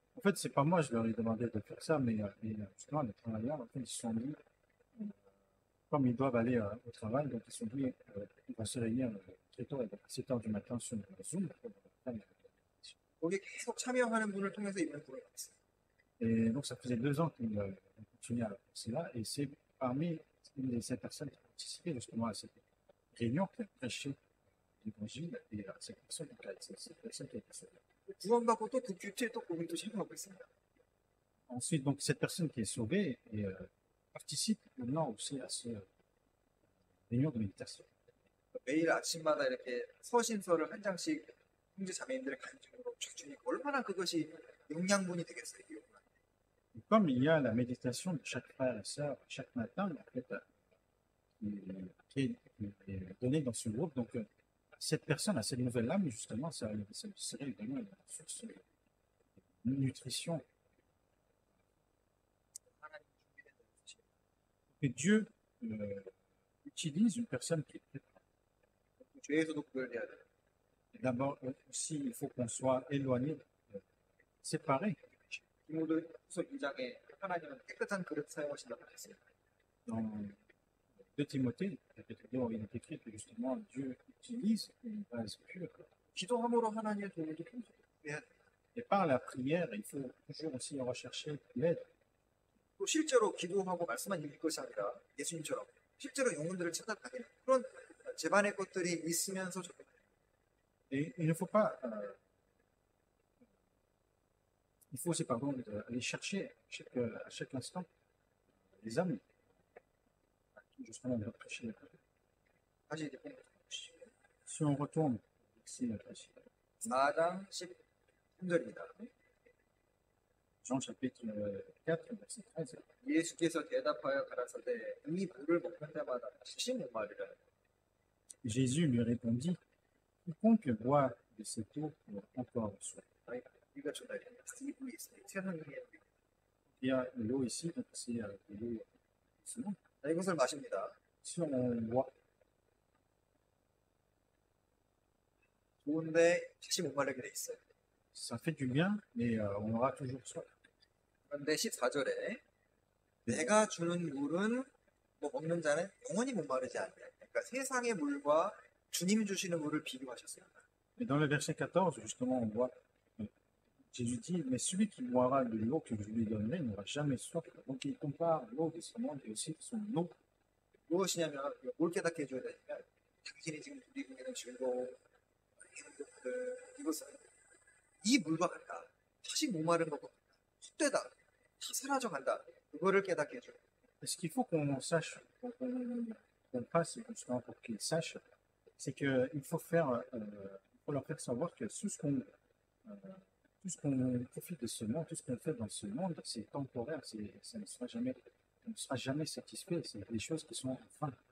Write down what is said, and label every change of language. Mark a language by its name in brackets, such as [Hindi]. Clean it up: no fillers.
[French] En fait, c'est pas moi, je leur ai demandé de faire ça, mais justement, les travailleurs, en fait, ils se sont dit, comme ils doivent aller au travail, donc ils se sont dit, on va se réunir très tôt, à 7 heures du matin sur Zoom pour faire la méditation. [Korean] 거기에 계속 참여하는 분을 통해서 이번에 보게 됐어요. [French] Et donc, ça faisait 2 ans qu'ils continuaient à faire cela, et c'est parmi ces personnes qui ont participé justement à cette réunion qui a prêché l'évangile, et cette personne qui a été sauvée. [Korean] 구원받고 또 그 교체에 또 거기 또 참여하고 있습니다. [French] Ensuite, donc, cette personne qui est sauvée participe maintenant aussi à ce réunion de méditation. [Korean] 매일 아침마다 이렇게 서신서를 한 장씩 형제 자매님들의 간증으로 쫙 주니까 얼마나 그것이 영양분이 되겠어요. 이 영양. [French] Et comme il y a la méditation de chaque frère et sœur chaque matin, en fait, qui est donnée dans ce groupe, donc cette personne, à cette nouvelle âme, justement, ça serait évidemment une source de nutrition. [Korean] 하나님 준비된 것이 [French] Que Dieu utilise une personne qui est préparée. [Korean] 죄에서도 구별돼야 돼요. [French] Et d'abord, aussi, il faut qu'on soit éloigné, séparé. [Korean] 디모데후서 2장에 하나님은 깨끗한 그릇 사용하신다고 했어요. [French] Dans 2 Timothée, chapitre 2, il est écrit que justement Dieu utilise une base pure. [Korean] 기도함으로 하나님의 도움을 해야 돼요. [French] Et par la prière, il faut toujours aussi rechercher l'aide. [Korean] 또 실제로 기도하고 말씀만 읽을 것이 아니라 예수님처럼 실제로 영혼들을 찾아다니는 그런 집안의 것들이 있으면서 적용돼요. [French] Et il ne faut pas, il faut aussi, pardon, aller chercher à chaque instant les âmes à qui justement on va prêcher la parole. [Korean] 다시 이제 보시죠. [French] Si on retourne ici, [Korean] 4장 13절입니다. [French] Jean chapitre 4, verset 13. [Korean] 예수께서 대답하여 가라사대 이 물을 먹는 자마다 다시 목마르리라. [French] Jésus lui répondit, quiconque boit de cette eau aura encore soif. [Korean] 이거 전달이 이 물이 있습니다. 세상에 [French] Il y a de l'eau ici, donc c'est de l'eau seulement. [Korean] 이것을 마십니다. [French] Si on boit, [Korean] 좋은데 다시 목마르게 돼 있어요. [French] ça fait du bien, mais on aura toujours soif. [Korean] 그런데 14절에 내가 주는 물은 뭐 먹는 자는 영원히 목마르지 않냐. 그러니까 세상의 물과 주님이 주시는 물을 비교하셨습니다. [French] Mais dans le verset 14, justement, on voit, Jésus dit, mais celui qui boira de l'eau que je lui donnerai n'aura jamais soif. Donc il compare l'eau de ce monde et aussi son eau. [Korean] 무엇이냐면 뭘 깨닫게 해줘야 되냐면 당신이 지금 누리고 있는 즐거움, 행복들 이것은 이 물과 같다. 다시 목마른 것과 같다. 헛되다. 다 사라져간다. 그거를 깨닫게 해줘요. [French] Et ce qu'il faut qu'on sache, qu'on fasse justement pour qu'ils sachent, c'est qu'il faut faut leur faire savoir que tout ce qu'on profite de ce monde, tout ce qu'on fait dans ce monde, c'est temporaire, ça ne sera jamais, on ne sera jamais satisfait, c'est des choses qui sont en fin.